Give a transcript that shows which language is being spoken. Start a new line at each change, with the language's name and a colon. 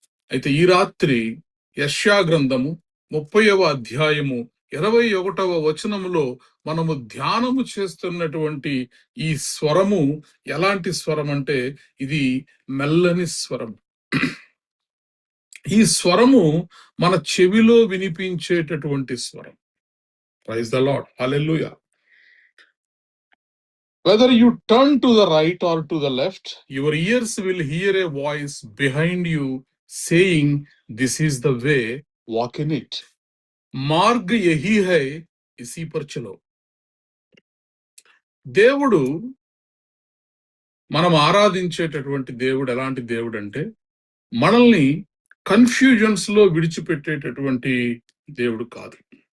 Telugu: అయితే ఈ రాత్రి యెషయా గ్రంథము 30వ అధ్యాయము 21వ వచనములో మనము ధ్యానము చేస్తున్నటువంటి ఈ స్వరము ఎలాంటి స్వరం అంటే, ఇది మెల్లని స్వరం. ఈ స్వరము మన చెవిలో వినిపించేటటువంటి స్వరం.
English: praise the Lord,
Telugu: hallelujah.
English: Whether you turn to the right or to the left, your ears will hear a voice behind you saying, "This is the way, walk in it."
Hindi: Marg యహీ high ఇసీ per చలో.
Telugu: దేవుడు, మనం ఆరాధించేటటువంటి దేవుడు ఎలాంటి దేవుడు అంటే, మనల్ని confusions లో విడిచిపెట్టేటటువంటి దేవుడు కాదు.